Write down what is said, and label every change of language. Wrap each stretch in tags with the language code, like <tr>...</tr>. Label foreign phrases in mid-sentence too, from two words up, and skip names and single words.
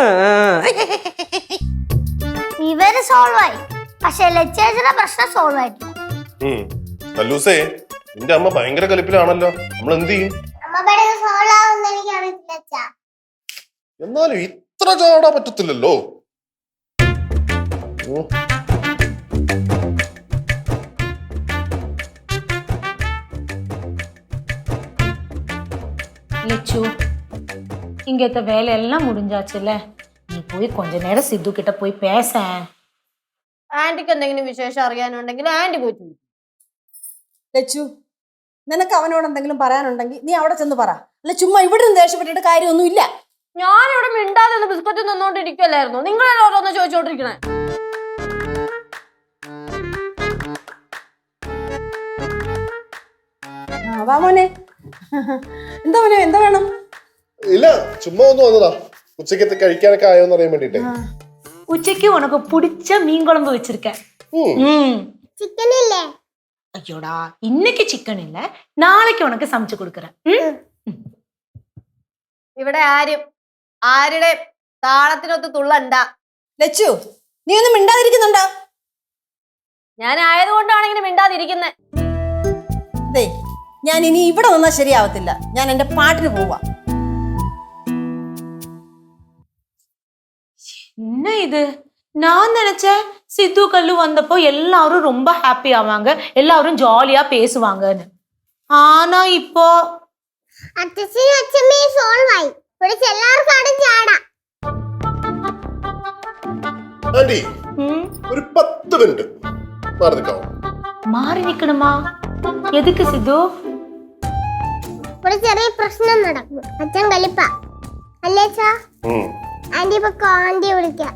<ml>ഇവര് സോൾവ് ആയി, പക്ഷെ ലച്ചേച്ചിയുടെ പ്രശ്നം സോൾവ് ആയിട്ടില്ല. കല്ലൂസേ, നിന്റെ അമ്മ ഭയങ്കര കലിപ്പിലാണല്ലോ. നമ്മൾ എന്ത് ചെയ്യും? എന്നാലും ഇത്ര ചാടാ പറ്റത്തില്ലല്ലോ.</ml> <ta>லட்சு, இங்கத்த வேலை எல்லாம் முடிஞ்சாச்சுல்ல, நீ போய் கொஞ்ச நேரம் சித்து கிட்ட போய் பேச.</ta> <ml>ആന്റിക്ക് എന്തെങ്കിലും വിശേഷം അറിയാനുണ്ടെങ്കിൽ ആന്റി പോയിട്ട്. ലച്ചു, നിനക്ക് അവനോട് എന്തെങ്കിലും പറയാനുണ്ടെങ്കിൽ നീ അവിടെ ചെന്ന് പറ. അല്ല ചുമ്മാ ഇവിടെ നിന്ന് ദേഷ്യപ്പെട്ടിട്ട് കാര്യമൊന്നുമില്ല. ഞാനിവിടെ മിണ്ടാതെ ബിസ്ക്കറ്റ് നിന്നോണ്ടിരിക്കല്ലായിരുന്നു. നിങ്ങളെല്ലാം ഓരോന്ന് ചോദിച്ചോണ്ടിരിക്കണേ. വാ മോനെ. എന്താ മോനെ, എന്താ വേണം? ഇല്ല, ചുമ്മാ ഒന്ന് വന്നതാ. ഉച്ചക്കത്തെ കഴിക്കാനൊക്കെ ആയോന്ന് അറിയാൻ വേണ്ടിട്ടേ.</ml> <ta>உச்சைக்கு உனக்கு பிடிச்ச மீன் குழம்பு வெச்சிருக்கேன்.</ta> <ml>ചിക്കൻ ഇല്ലേ?</ml> <ta>ஐயோடா, இன்னைக்கு சிக்கன் இல்ல, நாளைக்கு உனக்கு சமைச்சு கொடுக்கறேன்.</ta> <ml>ഇവിടെ ആരുടെ താളത്തിനൊത്ത് തുള്ളണ്ട. ലച്ചു, നീ ഒന്നും മിണ്ടാതിരിക്കുന്നുണ്ടോ? ഞാൻ ആയതുകൊണ്ടാണ് ഇങ്ങനെ മിണ്ടാതിരിക്കുന്നത്. ഞാൻ ഇനി ഇവിടെ നിന്നാൽ ശരിയാവത്തില്ല. ഞാൻ എന്റെ പാട്ടിന് പോവാ.</ml> <ta>என்ன இது? நான் நினைச்சேன் சித்து கல்லு வந்தப்போ எல்லாரும் ரொம்ப ஹாப்பி ஆவாங்க, எல்லாரும் ஜாலியா பேசுவாங்கன்னு. ஆனா இப்போ</ta> <ml>അച്ഛനും അച്ഛമ്മയും സോൾവായി. ഇവിടെ എല്ലാവർക്കും അവിടെ ചാടാം. ആന്റി ഒരു 10 മിനിറ്റ് മാറി നിൽക്കാമോ?</ml> <ta>மாறி நிக்கணுமா? எதுக்கு சித்து?</ta> <ml>ഒരു ചെറിയ പ്രശ്നം നടക്കും. അച്ഛൻ കളിപ്പ അല്ലേ അച്ഛാ? ആന്റി ഇപ്പൊ ആന്റിയെ വിളിക്കാം.</ml>